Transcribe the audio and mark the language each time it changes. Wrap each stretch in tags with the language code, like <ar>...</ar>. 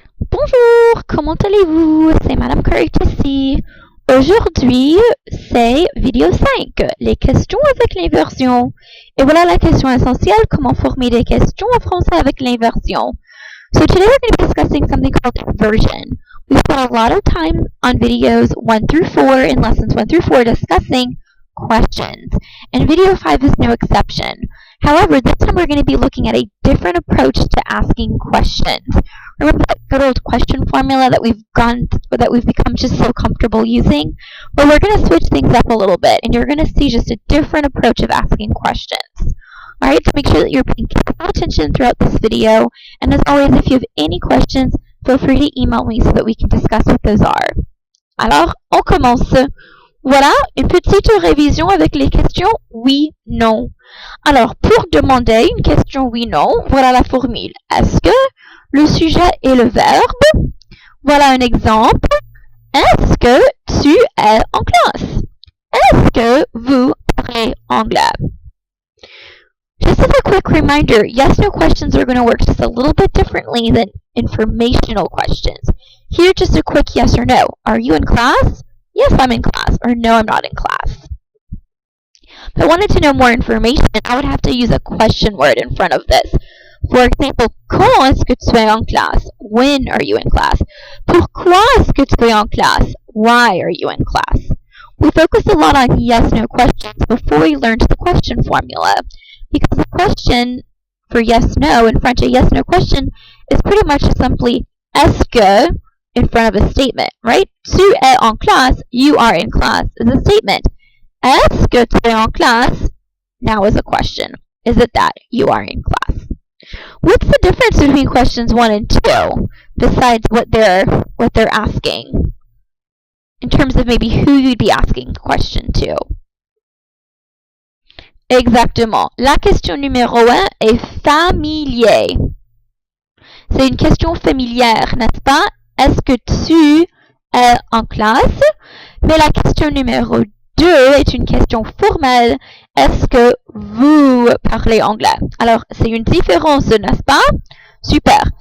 <fr>Bonjour, comment allez-vous? C'est Madame Curry ici. Aujourd'hui, c'est vidéo 5, les questions avec l'inversion. Et voilà la question essentielle, comment former des questions en français avec l'inversion.</fr> <en>So today we're going to be discussing something called inversion. We spent a lot of time on videos 1 through 4 in lessons 1 through 4 discussing questions. And video 5 is no exception. However, this time we're going to be looking at a different approach to asking questions. Remember that good old question formula that we've become just so comfortable using? Well, we're going to switch things up a little bit, and you're going to see just a different approach of asking questions. Alright, so make sure that you're paying careful attention throughout this video, and as always, if you have any questions, feel free to email me so that we can discuss what those are.</en> <fr>Alors, on commence. Voilà, une petite révision avec les questions oui, non. Alors, pour demander une question oui-non, voilà la formule. Est-ce que le sujet est le verbe? Voilà un exemple. Est-ce que tu es en classe? Est-ce que vous parlez anglais?</fr> <en>Just as a quick reminder, yes-no questions are going to work just a little bit differently than informational questions. Here, just a quick yes or no. Are you in class? Yes, I'm in class. Or no, I'm not in class. If I wanted to know more information, I would have to use a question word in front of this. For example,</en> <fr>quand est-ce que tu es en classe?</fr> <en>When are you in class?</en> <fr>Pourquoi est-ce que tu es en classe?</fr> <en>Why are you in class? We focused a lot on yes-no questions before we learned the question formula, because the question for yes-no in French, a yes-no question, is pretty much simply est-ce que in front of a statement, right?</en> <fr>Tu es en classe,</fr> <en>you are in class, is a statement.</en> <fr>Est-ce que tu es en classe?</fr> <en>Now is a question. Is it that you are in class? What's the difference between questions 1 and 2, besides what they're asking? In terms of maybe who you'd be asking question to.</en> <fr>Exactement. La question numéro 1 est familier. C'est une question familière, n'est-ce pas? Est-ce que tu es en classe? Mais la question numéro 2 est une question formelle. Est-ce que vous parlez anglais? Alors, c'est une différence, n'est-ce pas? Super.</fr>